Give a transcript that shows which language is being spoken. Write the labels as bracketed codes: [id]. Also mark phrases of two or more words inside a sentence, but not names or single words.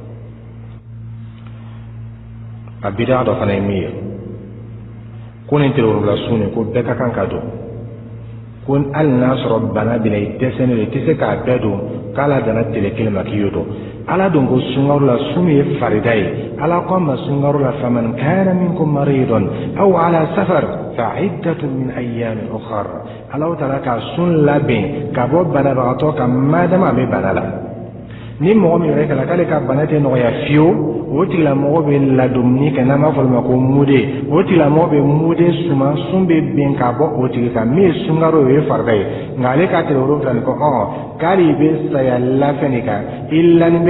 [bm] a bidaa dɔ fana ye min ye ko nin tile 7 sun ni ko bɛɛ ka kan ka don ko hali n'a sɔrɔ bana bɛ na i dɛsɛlen don i tɛ se k'a bɛɛ don k'ala danna tile kelen ma k'i y'o don ala don ko sunkaro la sun ye farida ye ala ko ma sunkaro la [ar] فمن كان منكم مريضا أو على سفر فعدة من أيام أخر [bm] ala taala ka sun labɛn ka bɔ banabagatɔ kan madama a bɛ bana la ni mɔgɔ min yɛrɛ kɛla k'ale ka bana tɛ nɔgɔya fiyewu o tigilamɔgɔ bɛ ladumuni kɛ n'an b'a fɔ o ma ko mude o tigilamɔgɔ bɛ mude suma sun bɛ bin ka bɔ o tigi kan min ye sunkaro o ye farida ye nka ale ka tile 7 nin ko k'ale i bɛ saya lafɛn de kan i lanin bɛ